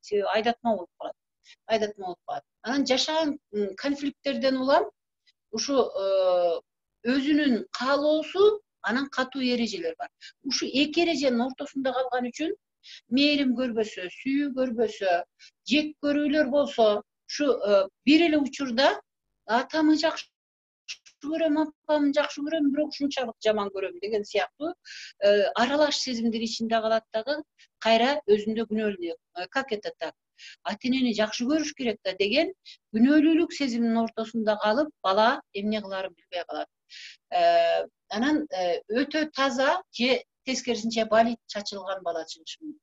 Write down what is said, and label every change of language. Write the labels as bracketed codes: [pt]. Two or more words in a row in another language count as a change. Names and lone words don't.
[ky] Себеби айдатма болуп калат. Анан жашаган конфликттерден улам ушу өзүнүн каалоосу, анан катуу эрежелер бар. Ушу эки эреженин ортосунда калган үчүн мээрим көрбөсө, сүйүү көрбөсө, жек көрүүлөр болсо, Шу бир эле учурда атамы жакшы көрөм, апамы жакшы көрөм, bирок ушунчалык жаман көрөм деген сыяктуу аралаш сезимдер ичинде калат дагы, кайра өзүндө күнөөлүү. [ru] Как это так? [ky] Ата-энени жакшы көрүш керек да деген күнөөлүүлүк сезиминин ортосунда калып, бала эмне кыларын билбей калат. Анан өтө таза же тескерисинче балит чачылган бала чыгышы мүмкүн.